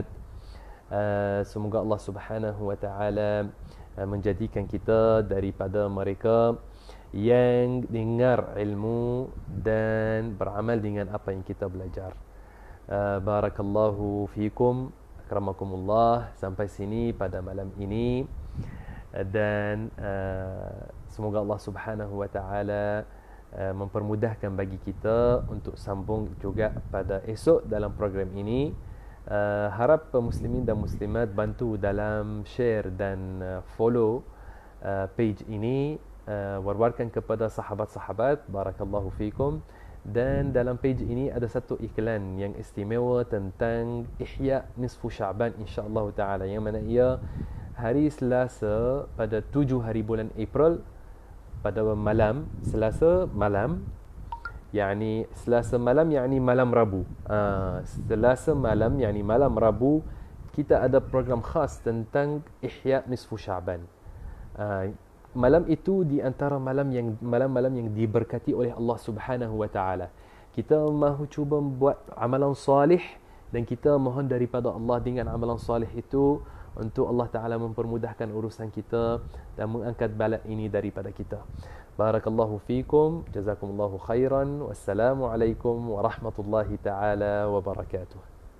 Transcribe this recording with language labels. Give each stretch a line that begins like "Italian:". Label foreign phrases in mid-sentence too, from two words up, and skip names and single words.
Malay: Semoga Allah
Arabic: سبحانه وتعالى
Malay: menjadikan kita daripada mereka yang dengar ilmu dan beramal dengan apa yang kita belajar.
Arabic: بارك الله فيكم، أكرمكم الله.
Malay: Sampai sini pada malam ini, dan semoga Allah
Arabic: سبحانه وتعالى
Malay: mempermudahkan bagi kita untuk sambung juga pada esok dalam program ini. Harap muslimin dan muslimat bantu dalam share dan follow page ini, war-warkan kepada sahabat-sahabat.
Arabic: بارك الله فيكم.
Malay: Dan dalam page ini ada satu iklan yang istimewa tentang Ihya Nisfu Sya'ban,
Arabic: إن شاء الله تعالى,
Malay: yang mana ia hari Selasa pada 7 hari bulan April pada malam Selasa malam, yakni Selasa malam yakni malam Rabu. Selasa malam yakni malam Rabu, kita ada program khas tentang Ihya Nisfu Sya'ban. Malam itu di antara malam-malam yang diberkati oleh Allah
Arabic: سبحانه وتعالى.
Malay: Kita mahu cuba buat amalan salih dan kita mohon daripada Allah dengan amalan salih itu untuk Allah Ta'ala mempermudahkan urusan kita dan mengangkat bala ini daripada kita.
Arabic: بارك الله فيكم، جزاكم الله خيرا، والسلام عليكم ورحمة الله تعالى وبركاته.